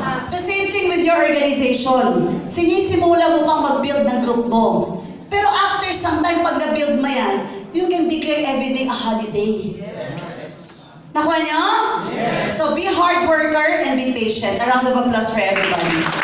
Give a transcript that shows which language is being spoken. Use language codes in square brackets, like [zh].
[en] The same thing with your organization. [tl] Sinisimula mo pang mag-build ng group mo. [en] Pero after some time, pag na-build mo yan, you can declare everything a holiday. [tl] Nakuha niyo? [en] Yes. So be hard worker and be patient. A round of applause for everybody.